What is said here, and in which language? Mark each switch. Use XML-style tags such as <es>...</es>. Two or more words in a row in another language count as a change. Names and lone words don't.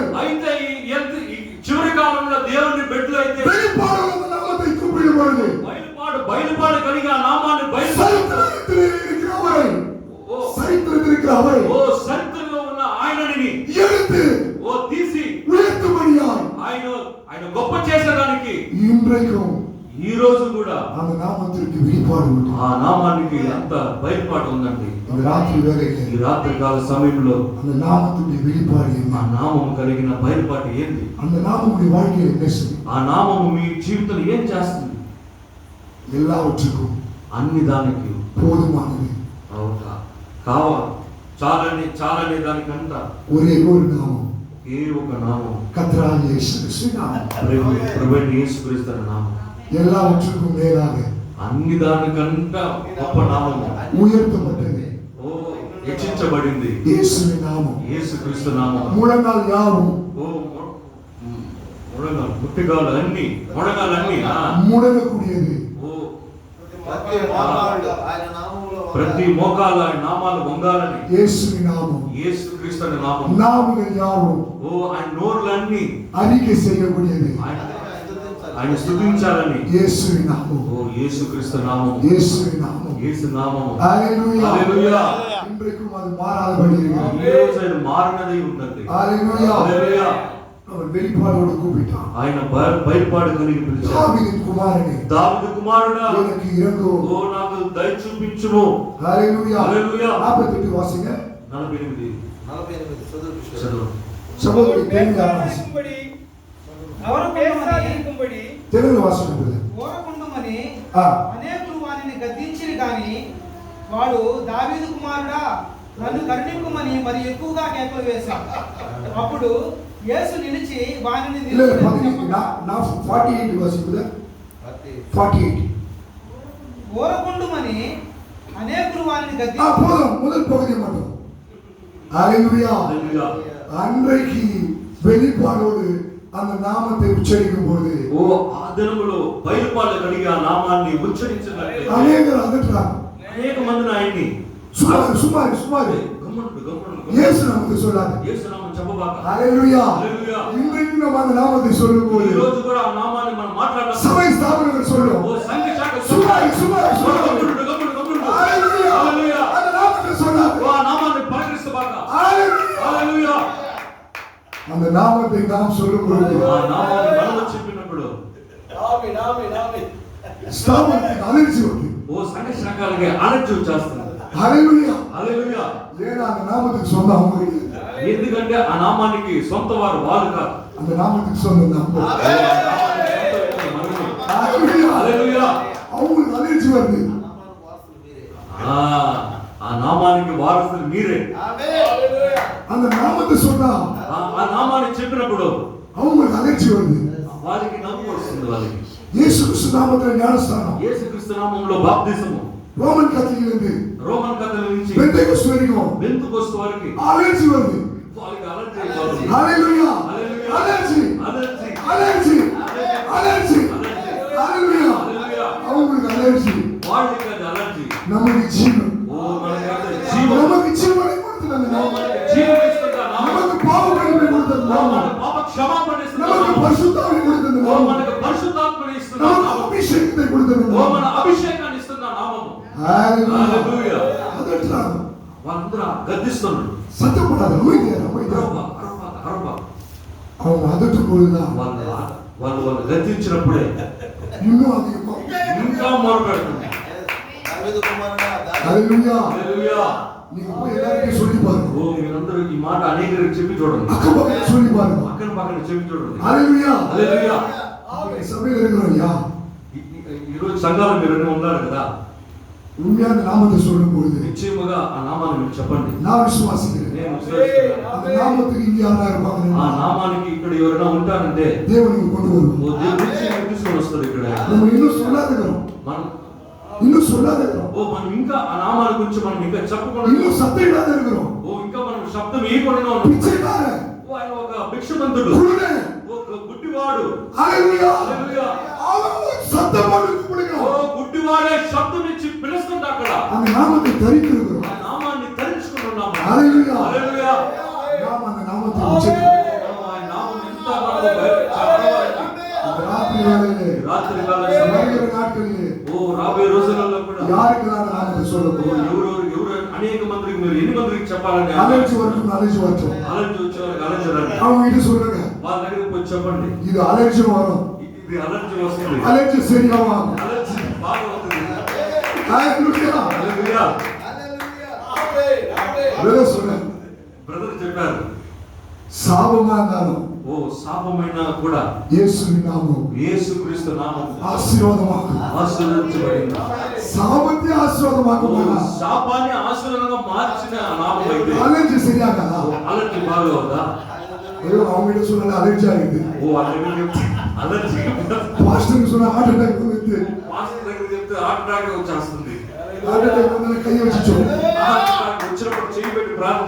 <te>అయితే ఈ చివరి కాలంలో దేవుని బిడ్డలు అయితే</te> <ta>வெளிப்பாடு அந்த நாமத்தை கூப்பிடும் பொழுது</ta> <te>బయలుపాటు కలిగి ఆ నామాన్ని</te> <ta>சரித்திரத்தில் இருக்கிற அவரை, சரித்திரத்தில் இருக்கிற அவரை</ta> <te>ఓ చరిత్రలో ఉన్న ఆయనని</te> <ta>எடுத்து</ta> <te>ఓ తీసి</te> <ta>உயர்த்தும்படியாய்</ta> <te>ఆయన గొప్ప చేసేదానికి</te> <ta>இன்றைக்கும்</ta> <te>ఈ రోజు కూడా</te> <ta>அந்த நாமத்திற்கு வெளிப்பாடு உண்டு.</ta> <te>ఆ నామానికి అంత బయలుపాటు ఉందండి.</te> <ta>இந்த ராத்திரி வேளையிலே</ta> <te>ఈ రాత్రి కాల సమయంలో</te> <ta>அந்த நாமத்துடைய வெளிப்பாடு</ta> <te>ఆ</te> <ta>என்ன?</ta> <te>నామము కలిగిన బయలుపాటు ఏంది?</te> <ta>அந்த நாமமுடைய வாழ்க்கையில் என்ன செய்யும்?</ta> <te>ఆ నామము మీ జీవితంలో ఏం చేస్తుంది?</te> <ta>எல்லாவற்றுக்கும்</ta> <te>అన్ని దానికి</te> <ta>போதுமானது</ta> <te>చాలని దానికంతా</te> <ta>ஒரே ஒரு நாமம்,</ta> <te>ఏ ఒక నామం,</te> <ta>கர்த்தராகிய இயேசு கிறிஸ்து நாமம்.</ta> <te>ప్రభువైన యేసుక్రీస్తు నామం.</te> <ta>எல்லாவற்றுக்கும் மேலாக</ta> <te>అన్ని దానికంతా గొప్ప నామము,</te> <ta>உயர்த்தப்பட்டது</ta> <te>ఓ హెచ్చించబడింది</te> <ta>இயேசுவின் நாமம்.</ta> <te>యేసుక్రీస్తు నామం.</te> <ta>முழங்கால் யாவும்</ta> <te>ఓ ముట్టిగాలు అన్ని మొడగాలన్నీ</te> <ta>முடங்கக்கூடியது. ఓ</ta> <te>ఆయన నామములో ప్రతి మోకాల నామాలు వంగాలని</te> <ta>இயேசுவின் நாமம்.</ta> <te>యేసుక్రీస్తు అనే నామం.</te> <ta>நாவுகள் யாவும்</ta> <te>ఓ ఆయన నోర్లన్నీ</te> <ta>அறிக்கை செய்யக்கூடியது.</ta> <te>ఆయన స్తుతించాలని</te> <ta>இயேசுவின் நாமம்.</ta> <te>ఓ యేసుక్రీస్తు నామం.</te> <ta>இயேசுவின் நாமம்.</ta> <te>యేసు నామము.</te> <ta>ஹalleluya.</ta> <te>హల్లెలూయా.</te> <ta>இன்றைக்கும் அது மாறாதபடி இருக்கிறது.</ta> <te>ఈ రోజు ఆయన మారినదై ఉన్నది.</te> <ta>ஹalleluya.</ta> <te>హల్లెలూయా.</te> <ta>அவர் வெளிப்பாடோடு கூப்பிட்டான்.</ta> <te>ఆయన బయలుపాటు కలిగి పిలిచాడు.</te> <ta>தாவீதின் குமாரனே,</ta> <te>దావీదు కుమారుడా</te> <ta>எனக்கு இறங்கும்.</ta> <te>ఓ నాకు దయ చూపించుము.</te> <ta>ஹalleluya.</ta> <te>హల్లెలూయా.</te> <ta>48 వాసిங்க. 48 48</ta> <te>చదువు.</te> <ta>சகோதரி தெலுங்கான வாசி. இருக்கும்படி அவர் பேசாதிருக்கும்படி தெலுங்கு வாசிங்க.</ta> <te>ఓరకుండుమని ஆ. అనేకులు వానిని గద్దించిరి గాని వాడు దావీదు కుమారుడా నన్ను కరుణింపుమని మరి ఎక్కువగా కేకలు వేశాడు. అప్పుడు యేసు నిలిచి వానిని</te> <ta>இல்ல இல்ல பாத்தீங்க, நான் 48 வாசிக்குது. 48.</ta> <te>ఓరకుండుమని అనేకులు వానిని ஆ గద్దించి</te> <ta>போதும், முதல் பகுதி மட்டும். ஹalleluya.</ta> <te>హల్లెలూయా.</te> <ta>அன்றைக்கு வெளிப்பாடோடு அந்த நாமத்தை உச்சரிக்கும் போது</ta> <te>ఓ ఆ దినములో బయలుపాటు కలిగి ఆ నామాన్ని ఉచ్చరించినట్లయితే</te> <ta>அநேகர் அதட்டுறாங்க.</ta> <te>అనేక మందిని ఆయన్ని</te> <ta>சுமார்</ta> <te>గమ్మునుండు</te> <ta>இயேசு நமக்கு சொல்லாது.</ta> <te>యేసు నామం చెప్పబాక.</te> <ta>ஹalleluya.</ta> <te>హల్లెలూయా.</te> <ta>இன்றைக்கு நம்ம அந்த நாமத்தை சொல்லும்போது</ta> <te>ఈ రోజు కూడా ఆ నామాన్ని మనం మాట్లాడడం.</te> <ta>சபை ஸ்தாபனங்கள் சொல்லும்.</ta> <te>ఓ సంఘ శాఖ</te> <ta>சுமார்</ta> <te>గమ్మునుండు.</te> <ta>ஹalleluya.</ta> <te>హల్లెలూయా.</te> <ta>அந்த நாமத்தை சொல்லாது.</ta> <te>ఓ ఆ నామాన్ని పలకరిస్తబాక.</te> <ta>ஹalleluya.</ta> <te>హల్లెలూయా.</te> <ta>அந்த நாமத்தை நாம் சொல்லும் பொழுது</ta> <te>ఆ నామాన్ని మనం చెప్పినప్పుడు ఆమేన్ ఆమేన్ ఆమేన్</te> <ta>ஸ்தாபனத்துக்கு அதிர்ச்சி வருது.</ta> <te>ఓ సంఘ శాఖలకి అలర్జీ వచ్చేస్తుంది.</te> <ta>ஹalleluya.</ta> <te>హల్లెలూయా.</te> <ta>ஏன்னா அந்த நாமத்துக்கு சொந்த அவங்க கிடையாது.</ta> <te>ఎందుకంటే ఆ నామానికి సొంత వారు వాళ్ళు కాదు.</te> <ta>அந்த நாமத்துக்கு சொந்த நம்ம. ஹalleluya.</ta> <te>హల్లెలూయా.</te> <ta>அவங்களுக்கு அதிர்ச்சி வருது.</ta> <te>ఆ నామానికి వారసులు మీరే.</te> <ta>அந்த நாமத்தை சொன்னா</ta> <te>ఆ నామాన్ని చెప్పినప్పుడు</te> <ta>அவங்களுக்கு அதிர்ச்சி வருது.</ta> <te>వారికి నవ్వు వస్తుంది. వాళ్ళకి</te> <ta>இயேசு கிறிஸ்து நாமத்துல ஞானஸ்தானம்,</ta> <te>యేసుక్రీస్తు నామములో బాప్తిసము,</te> <ta>ரோமன் கத்தலிலிருந்து</ta> <te>రోమన్ కథల నుంచి</te> <ta>பெந்தேகோஸ்து வரைக்கும்</ta> <te>బెంతుకొస్తు వారికి</te> <ta>அலர்ஜி வருது.</ta> <te>వాళ్ళకి అలర్జీ అయిపోతుంది.</te> <ta>ஹalleluya.</ta> <te>హల్లెలూయా.</te> <ta>அலர்ஜி</ta> <te>అలర్జీ.</te> <ta>அலர்ஜி அலர்ஜி. ஹalleluya.</ta> <te>హల్లెలూయా.</te> <ta>அவங்களுக்கு அலர்ஜி.</ta> <te>వాళ్ళకి అది అలర్జీ.</te> <ta>நமக்கு ஜீவன்,</ta> <te>ఓ మనకి జీవం,</te> <ta>நமக்கு ஜீவனை கொடுத்தது அந்த நாமம்.</ta> <te>జీవం ఇస్తున్న నామం,</te> <ta>நமக்கு பாவ மன்னிப்பை கொடுத்தது நாமம்.</ta> <te>పాపక్ష క్షమాపణ ఇస్తున్న</te> <ta>நமக்கு</ta> <te>నామము.</te> <ta>பரிசுத்தாவியை கொடுத்தது ఓ நாமம்.</ta> <te>మనకు పరిశుద్ధాత్మని ఇస్తున్న</te> <ta>நமக்கு</ta> <te>నామము.</te> <ta>அபிஷேகத்தை கொடுத்தது ఓ நாமம்.</ta> <te>మన అభిషేకాన్ని ఇస్తున్న నామము.</te> <ta>ஹalleluya.</ta> <te>హల్లెలూయా.</te> <ta>அதற்றாக</ta> <te>వాళ్ళందరూ గద్దిస్తున్నారు.</te> <ta>சத்தப்படாத அமைதியா அமைதியா.</ta> <te>అరవ</te> <ta>அவங்க அதட்டும் பொழுதுதான்</ta> <te>వాళ్ళు గద్దించినప్పుడే</te> <ta>இன்னும் அதிகமா</ta> <te>ఇంకా మొరపెడుతుంది. దావీదు కుమారుడా,</te> <ta>ஹalleluya.</ta> <te>హల్లెలూయా.</te> <ta>நீங்க போய் எல்லாருக்கும் சொல்லி பாருங்க.</ta> <te>ఓ మీరందరూ ఈ మాట అనేకరికి చెప్పి చూడండి.</te> <ta>அக்கபக்கத்துல சொல்லி பாருங்க.</ta> <te>పక్కన పక్కన చెప్పి చూడండి.</te> <ta>ஹalleluya.</ta> <te>హల్లెలూయా.</te> <ta>இந்த சபையில இருக்கிறோம்யா,</ta> <te>ఈరోజు సంఘాలు మీరు అన్నీ ఉన్నారు కదా,</te> <ta>உண்மையான நாமத்தை சொல்லும் பொழுது</ta> <te>నిశ్చయముగా ఆ నామాన్ని మీరు చెప్పండి.</te> <ta>நான் விசுவாசிக்கிறேன்.</ta> <te>నేను విశ్వసిస్తున్నాను.</te> <ta>அந்த నామத்துக்கு இங்க யாரா</ta> <te>ఆ</te> <ta>இருப்பாங்க,</ta> <te>నామానికి ఇక్కడ ఎవరైనా ఉంటారంటే</te> <ta>தேவனுக்கு கொண்டு வருவோம்.</ta> <te>ఓ దేవుడు తీసుకొని వస్తారు ఇక్కడ.</te> <ta>நம்ம இன்னும் சொல்லாதக்கிறோம்,</ta> <te>మనం</te> <ta>இன்னும் சொல்லாதக்கிறோம்,</ta> <te>మనం ఇంకా ఆ నామాల గురించి మనం ఇంకా చెప్పకుండా,</te> <ta>இன்னும் சத்தம் இடாத இருக்கிறோம்.</ta> <te>ఓ ఇంకా మనం శబ్దం వేయకుండా ఉన్నాం.</te> <ta>பிச்சைக்காரன்,</ta> <te>ఓ ఆయన ఒక భిక్షమంతుడు,</te> <ta>குருடன்,</ta> <te>ఒక గుడ్డివాడు.</te> <ta>ஹalleluya.</ta> <te>హల్లెలూయా.</te> <ta>அவன் சத்தம் போட்டு ఓ கூப்பிடுகிறான்.</ta> <te>గుడ్డివాడే శబ్దం ఇచ్చి పిలుస్తుంది అక్కడ.</te> <ta>அந்த நாமத்தை தரித்திருக்கிறோம்.</ta> <te>ఆ నామాన్ని ధరించుకుంటున్నాము. హల్లెలూయా. హల్లెలూయా.</te> <ta>நாம் அந்த நாமத்தை உச்சரிக்கிறோம்.</ta> <te>ఆయన నామం ఎంత మనకు చాలా</te> <ta>இந்த ராத்திரி வேளையிலே,</ta> <te>రాత్రి కాలం</te> <ta>வருகிற நாட்களிலே</ta> <te>ఓ రాబోయే రోజులలో కూడా</te> <ta>யாருக்கு நான் நாமத்தை சொல்ல போறோம்?</ta> <te>ఎవరు అనేక మందికి మీరు ఎన్ని మందికి చెప్పాలని</te> <ta>அலைச்சு வரட்டும், అలర్జీ வரட்டும்.</ta> <te>అలర్జీ వచ్చే వాళ్ళకి అలర్జీ</te> <ta>அவங்க கிட்ட சொல்லுங்க,</ta> <te>వాళ్ళ దగ్గరికి పోయి చెప్పండి.</te> <ta>இது அலர்ஜி வரும்,</ta> <te>ఇది అలర్జీ వస్తుంది,</te> <ta>அலர்ஜி சரியாகும்.</ta> <te>అలర్జీ బాగా అవుతుంది.</te> <ta>ஹalleluya.</ta> <te>హల్లెలూయా.</te> <ta>பிரதர் சொல்றேன்,</ta> <te>బ్రదర్ చెప్పారు,</te> <ta>சாபமா இருந்தாலும்</ta> <te>ఓ శాపమైనా కూడా</te> <ta>இயேசுவின் நாமம்</ta> <te>యేసుక్రీస్తు నామం</te> <ta>ஆசீர்வாதமாக்கும்.</ta> <te>ఆశీర్వదించబడింది.</te> <ta>சாபத்தை ఓ ஆசீர்வாதமாக்கும்.</ta> <te>శాపాన్ని ఆశీర్వాదంగా మార్చిన నామం అయితే</te> <ta>அலர்ஜி சரியாகாதா?</ta> <te>అలర్జీ బాగా అవుదా?</te> <ta>ஐயோ, அவங்க கிட்ட சொன்னால அலர்ஜி ஆகுது.</ta> <te>ఓ అలర్జీ</te> <ta>பாஸ்டருக்கு சொன்னா</ta> <en>heart attack</en> <ta>வந்து,</ta> <te>మాస్టర్ దగ్గర చెప్తే</te> <en>heart attack</en> <te>వచ్చేస్తుంది.</te> <en>heart attack</en> <ta>வந்து கையை வச்சு சொல்லு,</ta> <en>heart attack</en> <te>వచ్చినప్పుడు చేయి పెట్టి ప్రార్థన,</te>